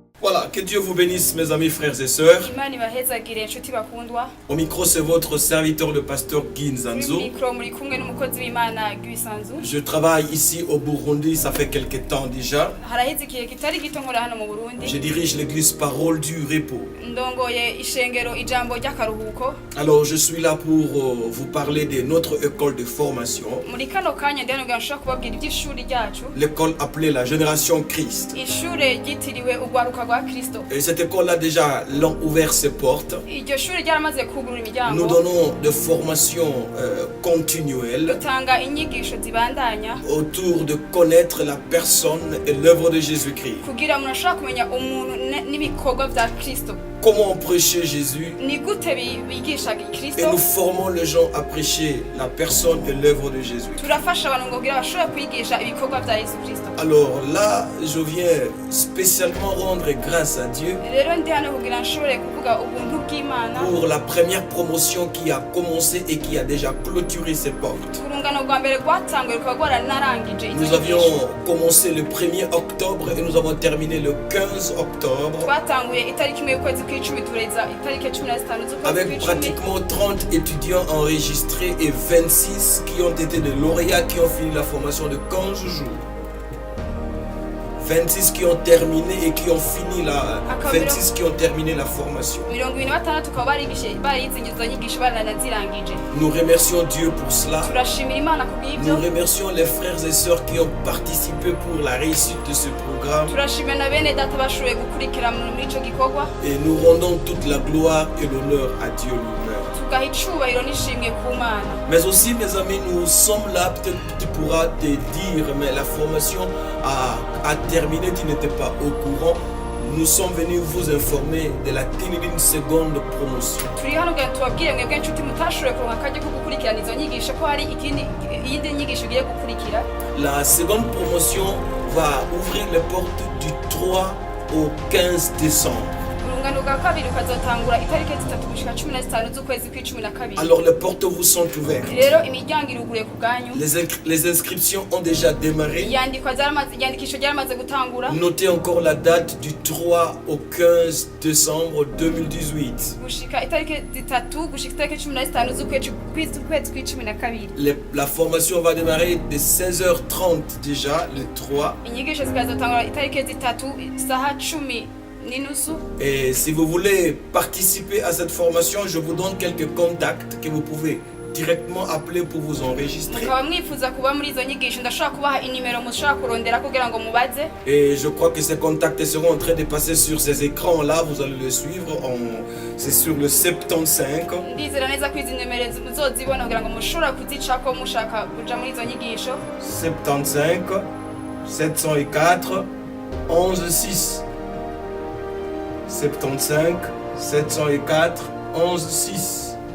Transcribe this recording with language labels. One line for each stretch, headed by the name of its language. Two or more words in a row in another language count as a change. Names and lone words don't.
French: Voilà, que Dieu vous bénisse mes amis, frères et sœurs.
Rundi: Imana ibahezagire inshuti bakundwa.
French: Au micro, c'est votre serviteur, le pasteur Guy Nzanzo.
Rundi: Mikro muri kumwe n'umukozi w'Imana Guy Nzanzo.
French: Je travaille ici au Burundi, ça fait quelques temps déjà.
Rundi: Haraheze igihe kitari gito nkora hano mu Burundi.
French: Je dirige l'église Parole du Repos.
Rundi: Ndongoye ishengero ijambo ry'akaruhuko.
French: Alors, je suis là pour vous parler de notre école de formation.
Rundi: Muri kano kanya ndanoga nshaka kubabwira iby'ishuri ryacu.
French: L'école appelée la Génération Christ.
Rundi: Ishure ryitiriwe ugwaruka rwa Kristo.
French: Et cette école-là déjà l'ont ouvert ses portes.
Rundi: Iryo shuri ryaramaze kugurura imiryango.
French: Nous donnons des formations continuelles
Rundi: Dutanga inyigisho zibandanya
French: autour de connaître la personne et l'œuvre de Jésus-Christ.
Rundi: kugira umuntu ashobora kumenya umuntu n'ibikorwa bya Kristo.
French: Comment prêcher Jésus?
Rundi: Ni gute bigishaga
French: Et
Rundi: Kristo.
French: nous formons les gens à prêcher la personne et l'œuvre de Jésus.
Rundi: Turafasha abantu ngo kugira bashobore kwigisha ibikorwa bya Yesu Kristo.
French: Alors là, je viens spécialement rendre grâce à Dieu
Rundi: Rero ndi hano kugira nshobore kuvuga ubuntu bw'Imana
French: pour la première promotion qui a commencé et qui a déjà clôturé ses portes.
Rundi: urungano rwa mbere rwatanguye rukaba rwaranarangije izo
French: Nous avions
Rundi: nyigisho.
French: commencé le 1er octobre et nous avons terminé le 15 octobre
Rundi: Twatanguye itariki imwe y'ukwezi kw'icumi tureza itariki 15 z'ukwezi
French: avec
Rundi: kw'icumi
French: pratiquement 30 étudiants enregistrés et 26 qui ont été des lauréats qui ont fini la formation de 15 jours. 26 qui ont terminé et qui ont fini la 26 qui ont terminé la formation.
Rundi: 26 ukaba barize izo nyigisho baranazirangije.
French: Nous remercions Dieu pour cela.
Rundi: Turashimira Imana kubw'ibyo.
French: Nous remercions les frères et sœurs qui ont participé pour la réussite de ce programme.
Rundi: Turashimira na bene data bashoboye gukurikira muri ico gikorwa.
French: Et nous rendons toute la gloire et l'honneur à Dieu lui-même.
Rundi: Tugaha icubahiro n'ishimwe ku Mana.
French: Mais aussi, mes amis, nous sommes là, peut-être tu pourras te dire, mais la formation a terminé, tu n'étais pas au courant. Nous sommes venus vous informer de la tenue d'une seconde promotion.
Rundi: Turi hano kugira tubabwire mwebwe inshuti mutashoboye kuronka akaryo ko gukurikirana izo nyigisho ko hari iyindi nyigisho igiye gukurikira.
French: La seconde promotion va ouvrir les portes du 3 au 15 décembre.
Rundi: Urungano rwa kabiri ukazotangura itariki 3 gushika 15 z'ukwezi kw'icumi.
French: Alors les portes vous sont ouvertes.
Rundi: Rero imiryango iruguruye ku bwanyu.
French: Les inscriptions ont déjà démarré.
Rundi: Iyandikisho ryaramaze gutangura.
French: Notez encore la date du 3 au 15 décembre 2018.
Rundi: Gushika itariki 3 gushika itariki 15 z'ukwezi kw'icumi.
French: La formation va démarrer de 16h30 déjà, le 3.
Rundi: Inyigisho zikazotangura itariki 3 isaha 10 n'inusu.
French: Et si vous voulez participer à cette formation, je vous donne quelques contacts que vous pouvez directement appeler pour vous enregistrer.
Rundi: Mukaba mwifuza kuba muri izo nyigisho ndashaka kubaha inimero mushaka kurondera kugira ngo mubaze.
French: Et je crois que ces contacts seront en train de passer sur ces écrans là, vous allez le suivre, c'est sur le 75.
Rundi: Ndizera neza ko izi nimero muzozibona kugira ngo mushobora kuzicako mushaka kuja muri izo nyigisho. 75 704 116. 75 704 116.